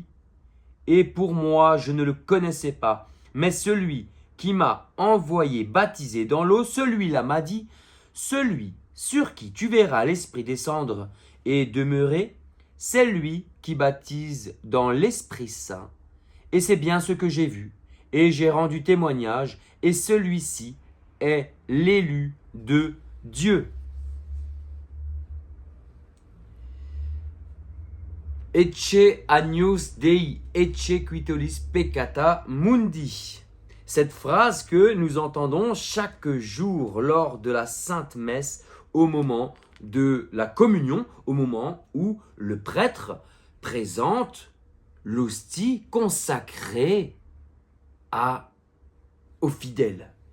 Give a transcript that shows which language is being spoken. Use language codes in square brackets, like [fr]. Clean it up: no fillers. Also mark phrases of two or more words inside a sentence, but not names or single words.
[fr] Et pour moi, je ne le connaissais pas, mais celui qui m'a envoyé baptiser dans l'eau, celui-là m'a dit, celui sur qui tu verras l'Esprit descendre et demeurer, c'est lui qui baptise dans l'Esprit Saint. Et c'est bien ce que j'ai vu, et j'ai rendu témoignage, et celui-ci est l'élu de Dieu. [la] Ecce agnus Dei, ecce quitolis peccata mundi. [fr] Cette phrase que nous entendons chaque jour lors de la Sainte Messe au moment de la communion, au moment où le prêtre présente l'hostie consacrée aux fidèles.